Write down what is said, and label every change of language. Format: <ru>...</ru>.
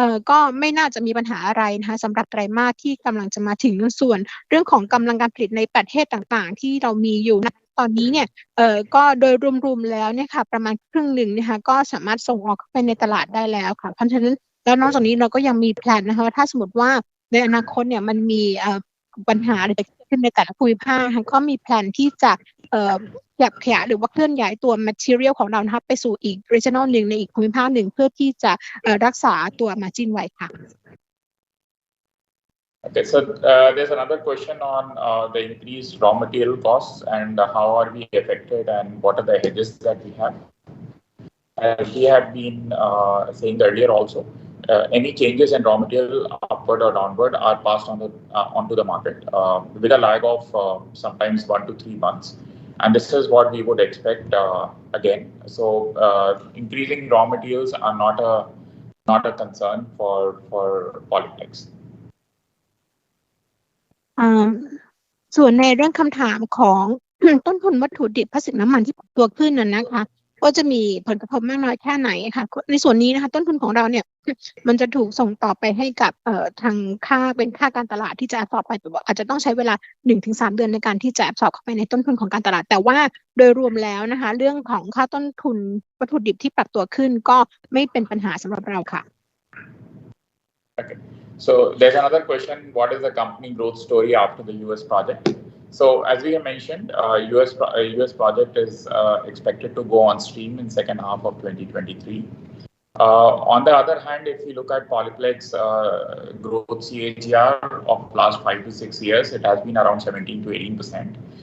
<th>ก็ไม่น่าจะมีปัญหาอะไรนะคะสำหรับไตรมาสที่กำลังจะมาถึงส่วนเรื่องของกำลังการผลิตในประเทศต่างๆที่เรามีอยู่นะตอนนี้เนี่ยก็โดยรวมๆแล้วเนี่ยค่ะประมาณครึ่งหนึ่งนะคะก็สามารถส่งออกเข้าไปในตลาดได้แล้วค่ะเพราะฉะนั้นแล้วนอกจากนี้เราก็ยังมีแผนนะคะถ้าสมมติว่าในอนาคตเนี่ยมันมี ปัญหาอะไรเกิดขึ้นในแต่ละภูมิภาคก็มีแผนที่จะขยายหรือว่าเคลื่อนย้ายตัว material ของเรานะคะไปสู่อีก regional หนึ่งในอีกภูมิภาคหนึ่งเพื่อที่จะรักษาตัว margin ไว้ค่ะ</th> <en>Okay, so there's another question on the increased raw material costs and how are we affected and what are the hedges that we have. As we have been saying earlier also, any changes in raw material upward or downward are passed on onto the market with a lag of sometimes 1 to 3 months. And this is what we would expect again. So increasing raw materials are not a concern for Polyplex.</en> <th>ส่วนในเรื่องคำถามของ ต้นทุนวัตถุดิบพลาสติกน้ำมันที่ปรับตัวขึ้นนะคะก็จะมีผลกระทบมากน้อยแค่ไหนค่ะในส่วนนี้นะคะต้นทุนของเราเนี่ย มันจะถูกส่งต่อไปให้กับทางเป็นค่าการตลาดที่จะสอบไปแบบว่าอาจจะต้องใช้เวลา 1-3 เดือนในการที่จะสอบเข้าไปในต้นทุนของการตลาดแต่ว่าโดยรวมแล้วนะคะเรื่องของค่าต้นทุนวัตถุดิบที่ปรับตัวขึ้นก็ไม่เป็นปัญหาสำหรับเราค่ะ</th> <en>Okay. So there's another question. What is the company growth story after the US project? So as we have mentioned, US project is expected to go on stream in second half of 2023. On the other hand, if you look at Polyplex growth CAGR of last 5 to 6 years, it has been around 17 to 18%.</en>